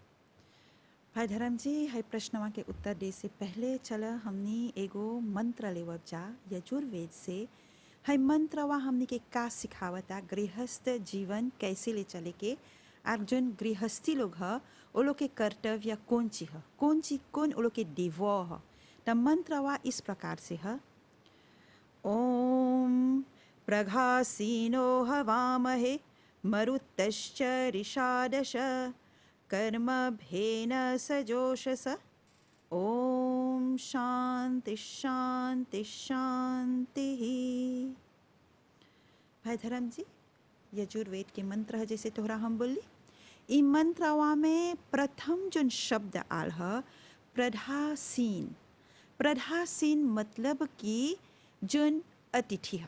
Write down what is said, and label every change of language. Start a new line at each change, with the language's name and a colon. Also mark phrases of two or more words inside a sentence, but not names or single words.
Bhojpuri: भाई धर्म जी, है प्रश्नवा के उत्तर दे से पहले चला हमनी एगो मंत्र लेवब जा यजुर्वेद से। है मंत्रवा हमनी के का सिखावता, गृहस्थ जीवन कैसे ले चले के, और जोन गृहस्थी लोग ह वो लोग के कर्तव्य कौन चीज ह, कौन वो लोग के दिवो ह। त मंत्रवा इस प्रकार से है।
Sanskrit: ओम प्रघासीनो हवामहे मरुतश्च ऋषादश कर्मभेन सजोषस। ओम शांति शांति शांति।
Bhojpuri: भाई धर्म जी, यजुर्वेद के मंत्र है जैसे तोहरा हम बोली। इ मंत्रवा में प्रथम जोन शब्द आल है प्रधासीन। प्रधासीन मतलब कि जोन अतिथि है।